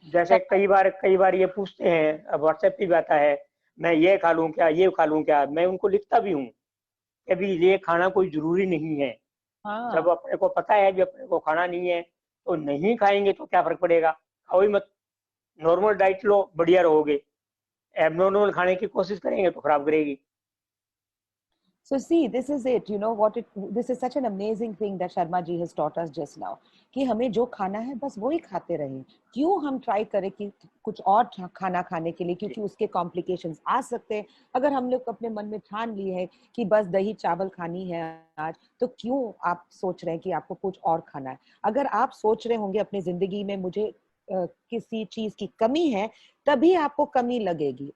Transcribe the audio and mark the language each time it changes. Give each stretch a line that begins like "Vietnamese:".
Hindi: जैसे कई बार ये पूछते हैं, अब व्हाट्सएप पे भी आता है, मैं ये खा लूं क्या, ये खा लूं क्या, मैं उनको लिखता भी हूँ, कभी ये खाना कोई जरूरी नहीं है। हाँ, जब अपने को पता है कि अपने को खाना नहीं है, तो नहीं खाएंगे तो क्या फर्क पड़ेगा, खाओ ही मत। नॉर्मल डाइट लो, बढ़िया रहोगे। एबनॉर्मल खाने की कोशिश करेंगे तो खराब करेगी।
English: so see, this is it, you know what, this is such an amazing thing that Sharma ji has taught us just now,
Hindi: कि हमें जो खाना है बस वही खाते रहें। क्यों हम ट्राई करें कि कुछ और खाना खाने के लिए, क्योंकि उसके कॉम्प्लिकेशंस आ सकते हैं। अगर हम लोग अपने मन में ठान लिए है कि बस दही चावल खानी है आज, तो क्यों आप सोच रहे हैं कि आपको कुछ और खाना है? अगर आप सोच रहे होंगे अपनी जिंदगी में मुझे किसी चीज की कमी है, तभी आपको कमी लगेगी।